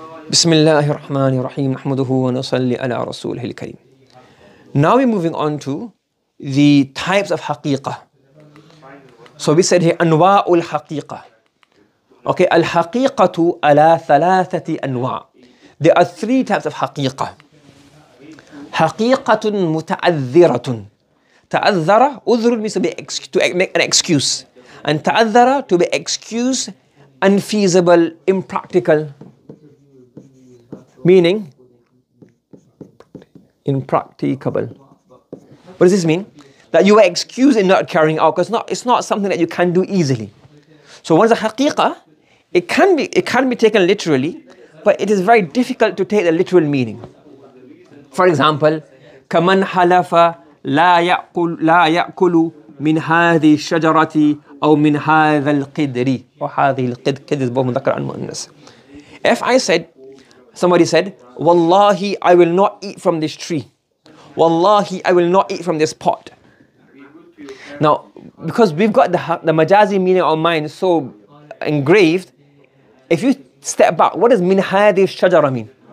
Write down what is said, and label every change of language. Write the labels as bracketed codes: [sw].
[ar] بسم الله الرحمن الرحيم نحمده ونصلي على رسوله الكريم. [en] Now we're moving on to the types of حقيقة. So we said here [ar] أنواع الحقيقة. [en] Okay, [ar] الحقيقة على ثلاثة أنواع. [en] There are three types of حقيقة. [ar] حقيقة متعذرة. [en] تعذر, عذر means to make an excuse. And تعذر, to be excused, unfeasible, impractical. Meaning, impracticable. What does this mean? That you are excused in not carrying out, because it's not something that you can do easily. So once a haqiqah, it can be taken literally, but it is very difficult to take the literal meaning. For example, [ar] كَمَنْ حَلَفَ لَا يَأْكُلُ مِنْ هَذِهِ الشَّجَرَةِ أو من هذا القدر. وهذه القدر is both مذكر and مؤنث. [en] If somebody said, Wallahi, I will not eat from this tree. Wallahi, I will not eat from this pot. Now, because we've got the majazi meaning of mind so engraved, if you step back, what does [ar] min hadi shajara [en] mean?